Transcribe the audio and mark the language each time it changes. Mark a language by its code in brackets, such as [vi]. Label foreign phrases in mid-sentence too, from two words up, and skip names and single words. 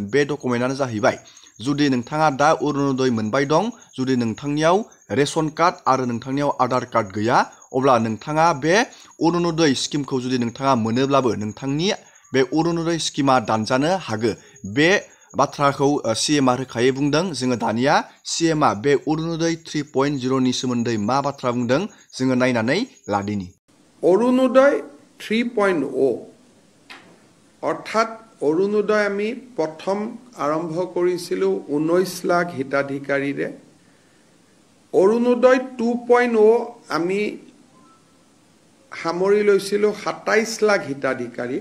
[brx] बे डकुमेन्टआनो जाहैबाय जुदि नोंथाङा दा अरुणोदय मोनबाय दं, जुदि नोंथांनियाव [en] ration card [brx] आरो नोंथांनियाव आधार कार्ड गैया, अब्ला नोंथाङा बे अरुणोदय स्किमखौ जुदि नोंथाङा मोनोब्लाबो नोंथांनि बे अरुणोदय स्किमा दानजानो हागौ। बे बाथ्राखौ सीएमआ रोखायै बुंदों। जोङो दानिया सीएमआ बे अरुणोदय 3.0 नि सोमोन्दै मा बाथ्रा बुंदों जोङो नायनानै लादिनि। [as] অৰুণোদয় 3.0 অৰ্থাৎ অৰুণোদয় আমি প্ৰথম আৰম্ভ কৰিছিলোঁ 19 লাখ হিতাধিকাৰীৰে। অৰুণোদয় 2.0 আমি সামৰি লৈছিলোঁ 27 লাখ হিতাধিকাৰী।